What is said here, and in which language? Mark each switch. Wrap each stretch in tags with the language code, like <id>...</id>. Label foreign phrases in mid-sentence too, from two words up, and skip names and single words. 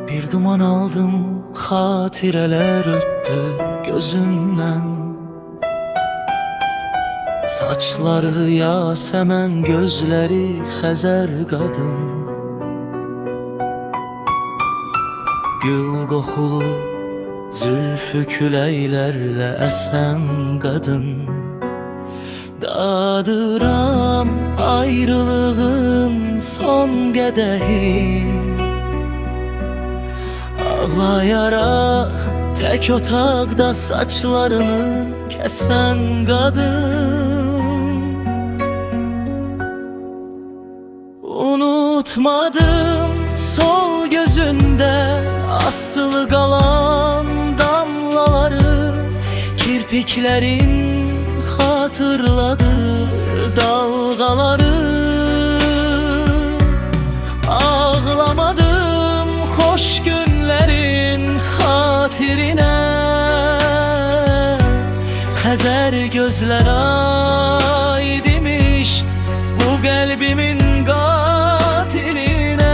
<tr>Bir duman aldım, hatireler öttü gözümden. Saçları yasemen, gözleri Xəzər qadın.</tr> <az>Gül qoxulu, zülfü küləklərlə əsən qadın. Dadıram ayrılığın son qədəhi, ağlayaraq tək otaqda saçlarını kəsən qadın. Unutmadım sol gözündə asılı qalan damlaları, kirpiklərin hatırladı dalgaları.</az> <tr>Ağlamadım hoş günlerin hatirine, Xəzər gözler aydimiş bu kalbimin qatiline.</tr>